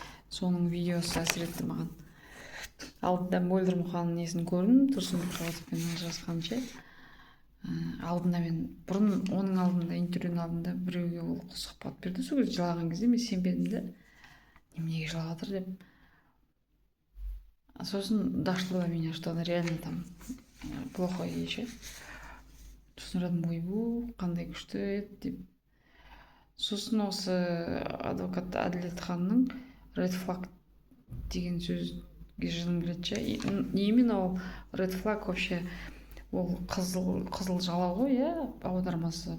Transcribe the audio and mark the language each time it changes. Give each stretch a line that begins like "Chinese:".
Kazakh: Соның видеосы әсер етті маған. Алдында Мөлдір Мұқанның несін көрдім, Тұрсынбек Қабатовпен ажырасқан ше. Алдында мен бұрын оның алдында, интервьюдің алдында біреуге ол сұхбат берді. Сол кезде жылаған кезде мен сенбедім де, неменеге жылап жатыр деп.
Russian: Сосын дошло до меня, что она реально там плохо ей ше.
Kazakh: Сосын ойладым, ойбу, қандай күшті еді деп. Сосын осы адвокат Әділет ханның red flag деген сөзге жылым келеді ше. Не именно ол red flag вообще, ол қызыл жалау ғой, иә, аудармасы.